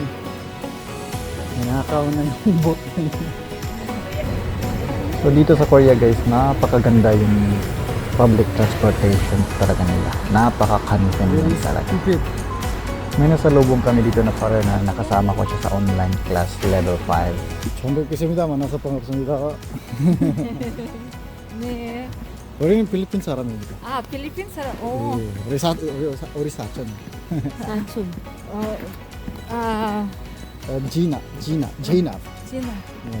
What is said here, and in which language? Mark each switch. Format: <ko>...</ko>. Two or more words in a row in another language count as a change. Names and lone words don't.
<tl>Nanakaw na yung boat na yun. So dito sa Korea guys, napakaganda yung</tl> <en>public transportation</en> <tl>talaga nila. Napaka-convenient talaga. May nasalubong kami dito na para na nakasama ko siya sa</tl> <en>online class level 5.</en> <ko>처음 뵙겠습니다만 나서 반갑습니다. 네. 우리는 필리핀 사람입니다. 아, 필리핀 사람. 오. 예, 우리 사촌. 사촌. 지나. 지나. 네.</ko>